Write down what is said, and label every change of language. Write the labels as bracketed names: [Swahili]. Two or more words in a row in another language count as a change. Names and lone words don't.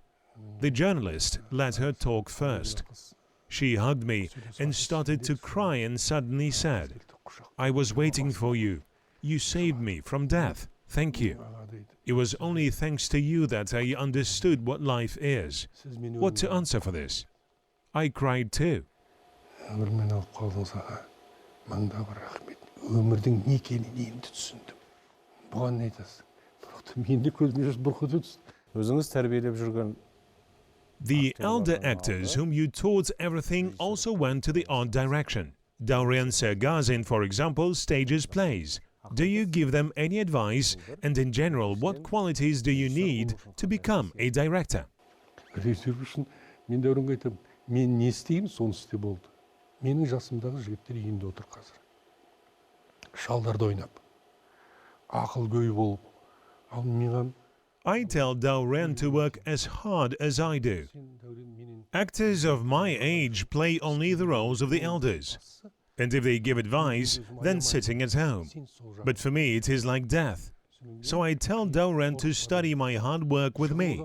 [English] The journalist let her talk first. She hugged me and started to cry and suddenly said, "I was waiting for you. You saved me from death. Thank you. It was only thanks to you that I understood what life is." What to answer for this? I cried too. [Kazakh] Өзіңіз тәрбиелеп жүрген [English] The elder actors whom you taught everything also went to the art direction. Daurian Sergazin, for example, stages plays. Do you give them any advice? And in general, what qualities do you need to become a director? [Kazakh] Режиссер үшін мен дәуренге айтамын, мен не істеймін, соны істе болды. Менің жасымдағы жігіттер үйінде отыр қазір. Шалдарды ойнап, ақыл көй болып, ал маған [English] I tell Daurian to work as hard as I do. Actors of my age play only the roles of the elders. And if they give advice, then sitting at home. But for me, it is like death. So I tell Daurian to study my hard work with me.